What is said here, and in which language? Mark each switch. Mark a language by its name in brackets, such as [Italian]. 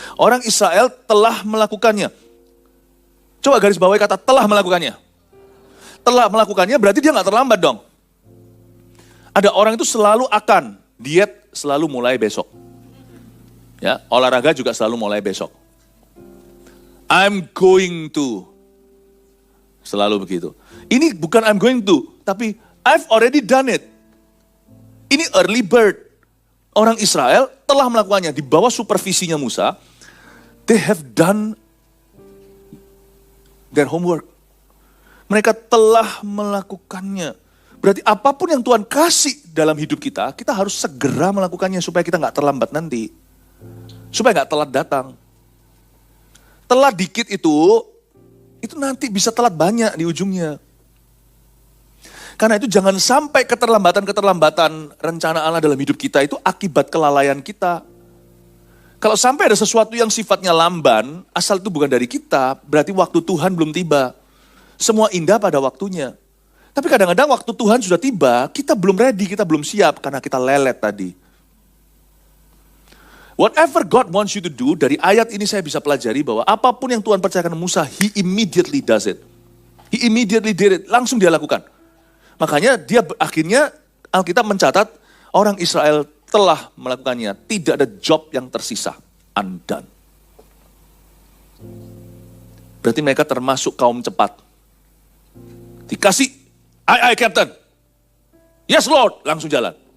[Indonesian] Orang Israel telah melakukannya. Coba garis bawahi kata telah melakukannya. Telah melakukannya berarti dia gak terlambat dong. Ada orang itu selalu akan. Diet selalu mulai besok. Ya, olahraga juga selalu mulai besok. [English] I'm going to. [Indonesian] Selalu begitu. Ini bukan [English] I'm going to, tapi I've already done it. Ini early bird. [Indonesian] Orang Israel telah melakukannya di bawah supervisinya Musa. [English] They have done their homework. [Indonesian] Mereka telah melakukannya. Berarti apapun yang Tuhan kasih dalam hidup kita, kita harus segera melakukannya supaya kita gak terlambat nanti. Supaya gak telat datang. Telat dikit itu nanti bisa telat banyak di ujungnya. Karena itu jangan sampai keterlambatan rencana Allah dalam hidup kita itu akibat kelalaian kita. Kalau sampai ada sesuatu yang sifatnya lamban, asal itu bukan dari kita, berarti waktu Tuhan belum tiba. Semua indah pada waktunya. Tapi kadang-kadang waktu Tuhan sudah tiba, kita belum ready, kita belum siap karena kita lelet tadi. [English] Whatever God wants you to do, [Indonesian] dari ayat ini saya bisa pelajari bahwa apapun yang Tuhan percayakan Musa, [English] He immediately does it. He immediately did it, [Indonesian] langsung dia lakukan. Makanya dia akhirnya Alkitab mencatat orang Israel telah melakukannya. Tidak ada job yang tersisa, undone. Berarti mereka termasuk kaum cepat. Dikasih, [English] Aye, Captain. Yes, Lord. [Indonesian] Langsung jalan.